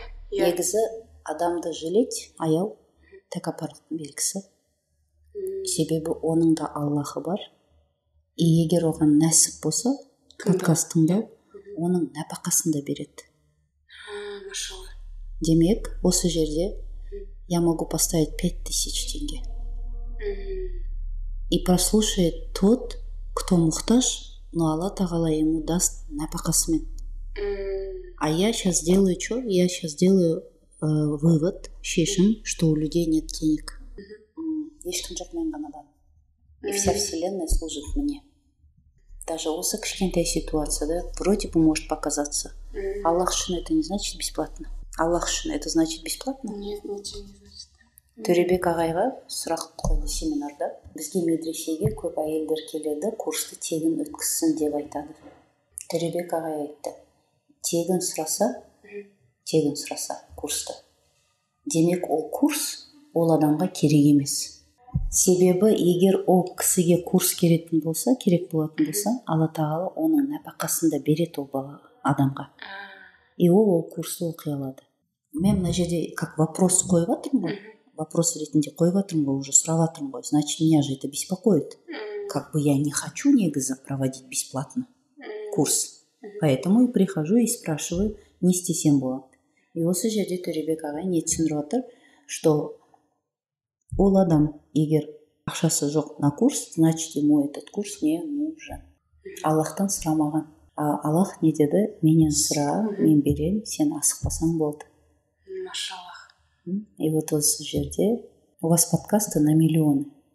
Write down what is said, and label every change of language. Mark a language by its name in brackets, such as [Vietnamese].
[Kazakh] Негізі адамды жалеть, аяу тәкаппарлықтың белгісі. Себебі оның да Аллахы бар. И егер оған нәсіп болса, подкаст тыңдау, оның нәпақасын да береді. Машалла. Демек, осы жерде [Russian] я могу поставить 5000 тенге. И прослушает тот, кто мухтаж, но Аллах Тағала ему даст нәпақасымен. А я сейчас делаю что? Я сейчас делаю вывод, шешім, что у людей нет денег. [Kazakh] Ешкім жоқ, мен ғана бар. [Russian] И вся вселенная служит мне. Даже [Kazakh] осы кішкентай ситуацияда [Russian] вроде бы может показаться. [Kazakh] Аллах үшін [Russian] это не значит бесплатно. Аллах үшін это значит бесплатно? Нет, ничего не значит. [Kazakh] Төребек ағайға сұрақ қойды семинарда. Бізге медресеге көп әйелдер келеді, курсты тегін өткізсін деп айтады. Төребек ағай айтты, тегін сұраса курсты. Демек ол курс ол адамға керек емес. Себебі егер ол кісіге курс керек болатын болса, Алла Тағала оның нәпақасын да береді ол бала адамға. И ол курсты оқи алады. Мен мына жерде [Russian] как вопрос [Kazakh] қойып жатырмын ғой. Вопрос ретінде қойып жатырмын ғой, уже сұрап жатырмын ғой. [Russian] Значит, меня же это беспокоит. Как бы я не хочу негізі проводить бесплатно курс. Поэтому и прихожу и спрашиваю, [Kazakh] не істесем болады. И осы жерде Төребек ағай не түсіндіріп жатыр, что ол адам егер ақшасы жоқ на курс, [Russian] значит, ему этот курс не нужен. [Kazakh] Аллахтан сұрамаған. Аллах не деді? Менен сұра, мен берем, сен асықпасаң болды. Машаллах. [Russian] И вот [Kazakh] осы жерде [Russian] у вас подкасты на миллионы.